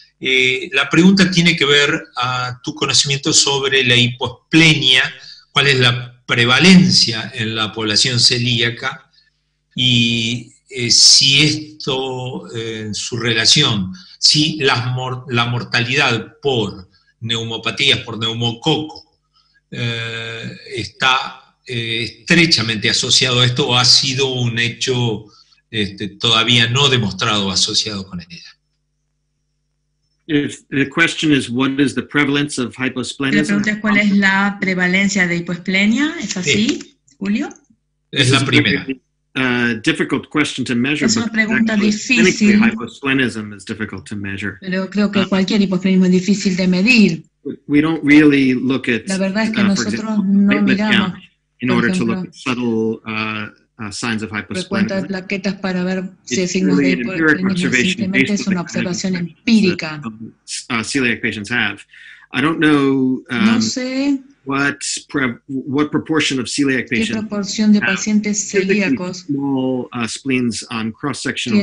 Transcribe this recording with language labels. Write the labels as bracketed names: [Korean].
[Spanish] La pregunta tiene que ver a tu conocimiento sobre la hiposplenia, cuál es la prevalencia en la población celíaca y si esto, en su relación, si la mortalidad por neumopatías, por neumococo, está estrechamente asociado a esto o ha sido un hecho todavía no demostrado asociado con ella. [English] If the question is what is the prevalence of hyposplenism? [Spanish] La pregunta es cuál es la prevalencia de hiposplenia, ¿es así, sí. Julio? Es la primera. [English] Difficult question to measure. [Spanish] Es una pregunta difícil. [English] Hyposplenism is difficult to measure. [Spanish] Pero creo que cualquier hiposplenismo es difícil de medir. [English] We don't really look at. [Spanish] La verdad es que nosotros no miramos. [English] In order to look at subtle signs of hyposplenism. [Spanish] Cuenta de plaquetas para ver si hay signos de hiposplenia, simplemente es una observación empírica. [English] Celiac patients have. I don't know. [Spanish] No sé. [English] What proportion of celiac patients? [Spanish] ¿Qué proporción de pacientes celíacos [English] small spleens on cross-sectional